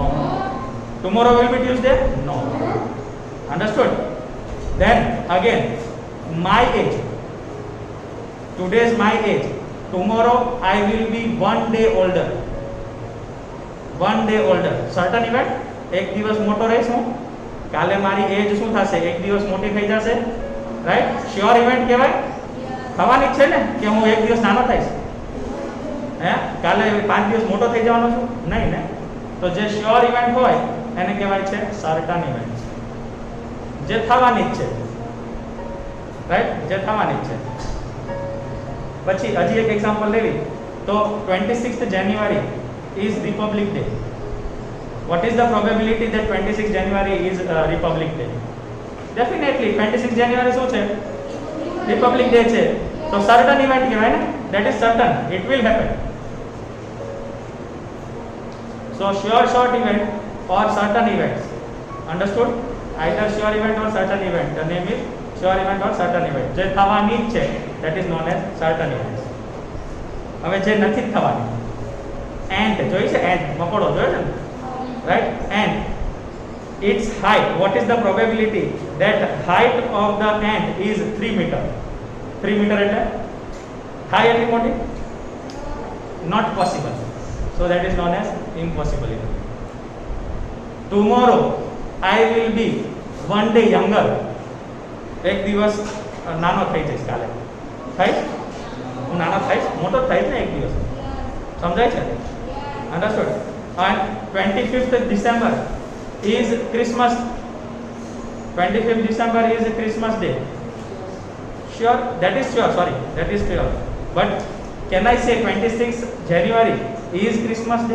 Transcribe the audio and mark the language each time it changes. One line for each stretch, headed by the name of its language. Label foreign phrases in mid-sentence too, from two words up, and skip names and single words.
English: Tomorrow will be Tuesday. No. Understood? Then again, my age. Today is my age. Tomorrow I will be 1 day older. 1 day older. Certain event.
Gujarati: એક દિવસ મોટો રહીશ હું. કાલે મારી એજ શું થશે? એક દિવસ મોટી થઈ જશે. રાઈટ?
English: sure event
Gujarati: કહેવાય. થવાની જ છે ને કે હું એક દિવસ નાનો થઈશ. હે? કાલે 5 દિવસ મોટો થઈ જવાનો છું? નહીં ને. તો જે
English: sure event
Gujarati: હોય એને કહેવાય છે
English: certain event.
Gujarati: જે થવાની જ છે. રાઈટ? જે થવાની જ છે. પછી હજી એક એક્ઝામ્પલ લેવી તો
English: 26th January is Republic Day. What is the probability that 26 January is Republic Day?
Gujarati: Definitely 26 January શું છે? Republic Day છે. તો
English: certain event
Gujarati: કહેવાય ને?
English: That is certain. It will happen. So sure short event or certain events. Understood? Either sure event or certain event. The name is sure event or certain event.
Gujarati: જે થવાની છે
English: that is known as certain events.
Gujarati: હવે જે નથી થવાની. Ant જોઈ છે? Ant મકોડો જોયો છે ને?
English: Right? And its height, what is the probability that height of the ant is 3 meter?
Gujarati: 3 meter એટલે high એટલી મોટી?
English: Not possible. So that is known as impossible event. Tomorrow I will be one day younger.
Gujarati: એક દિવસ નાનો થઈ જઈશ કાલે. થાય? હું નાનો થઈશ, મોટો થઈશ ને એક દિવસ. સમજાય છે?
English: Understood? And 25th December is Christmas. 25th December is a Christmas day. Sure, that is sure. Sorry, that is sure. But can I say 26th January is Christmas day?